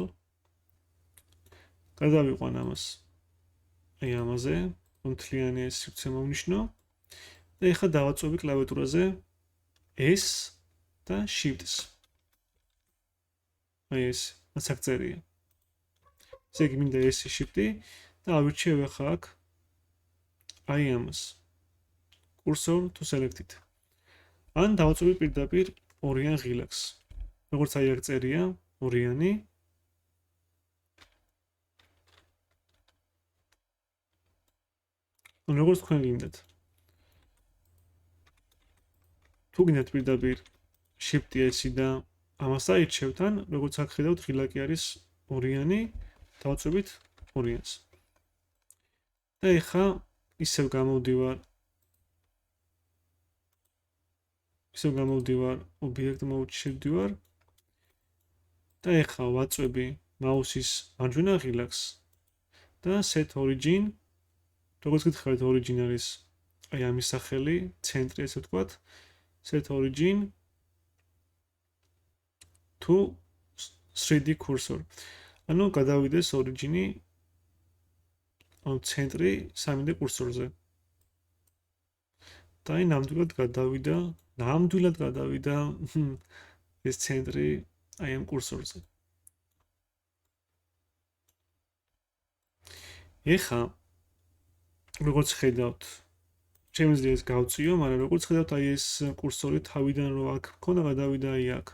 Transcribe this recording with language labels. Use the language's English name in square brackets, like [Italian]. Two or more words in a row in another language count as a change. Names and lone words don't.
[Georgian] გადავიყვან ამას აი ამაზე, მთლიანი ეს სივრცე მოვნიშნო და ახლა დავაწვევი კლავიატურაზე S და Shift-ს. აი ეს ასაკწერია. ესე იგი მინდა S Shift-ი და ავირჩევ ახლა აქ აი ამას. [English] Cursor to selected. [Georgian] ან დავაწვევი პირდაპირ ორიან ღილაკს. როგორც აი აქ წერია, ორიანი. ან როგორც თქვენ გინდათ. თუ გინდათ პირდაპირ Shift S-ი და ამას აირჩევთ, ან როგორც აქ ხედავთ, ღილაკი არის ორიანი, დავაწვევით ორიანს. და ეხლა ისევ გამოვდივარ ობიექტ mode-ში შევდივარ და ეხლა ვაწვევი მაუსის მარჯვენა ღილაკს და [English] set origin. [Georgian] როგორც გითხარით, origin არის აი ამის სახელი, ცენტრი ესე ვთქვათ. [English] set origin to 3D cursor. [Georgian] ანუ გადავიდეს origin-ი ცენტრი 3D კურსორზე. და აი ნამდვილად გადავიდა ეს ცენტრი აი ამ კურსორზე. ეხლა როგორც ხედავთ, შემიძლია ეს გავწიო, მაგრამ როგორც ხედავთ, აი ეს კურსორი თავიდან რო აქ მქონდა, გადავიდა აი აქ.